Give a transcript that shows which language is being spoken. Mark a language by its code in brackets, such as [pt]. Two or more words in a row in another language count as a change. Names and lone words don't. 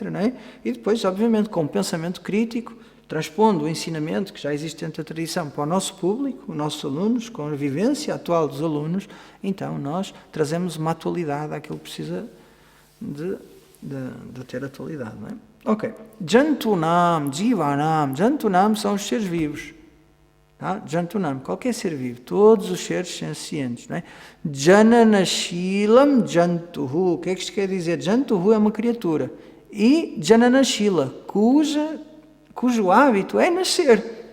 [pt] Não é? E depois, obviamente, com um pensamento crítico, transpondo o ensinamento que já existe dentro da tradição para o nosso público, os nossos alunos, com a vivência atual dos alunos, então nós trazemos uma atualidade àquilo que precisa de de ter atualidade, não é? [sa] Ok. Jantunam, Jivanam. [pt] Jantunam são os seres vivos. Tá? Jantunam, qualquer ser vivo, todos os seres sencientes, não é? [sa] Jananashilam Jantuhu. [pt] O que é que isto quer dizer? Jantuhu é uma criatura. E Jananashila, cujo hábito é nascer.